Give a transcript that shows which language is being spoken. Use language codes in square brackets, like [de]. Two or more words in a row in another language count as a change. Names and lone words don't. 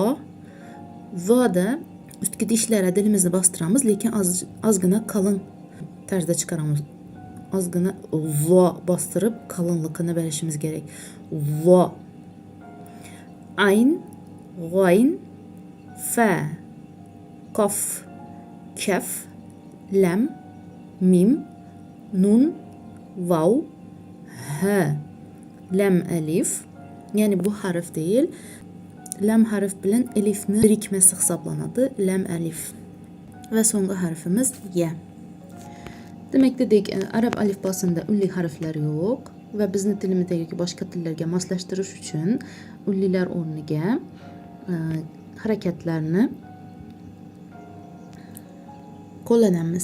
[uz] Zoda ustki tishlari dilimizni bostiramiz, lekin ozgina qalin tarzda chiqaramiz. Ozgina zo bostirib qalinligini berishimiz kerak. Zo. Ayn, g'oyn, fa, qof, kaf, lam, mim, nun, vav, ha. Lam alif. Ya'ni bu harf değil. Lam harf bilan elifni birikmasi hisoblanadi. Lam alif. Va so'nggi harfimiz ya. Demak, dedik, arab alifbosida unli harflar yo'q va bizni tilimizdagi boshqa tillarga moslashtirish uchun unlilar o'rniga harakatlarni qo'llanamiz.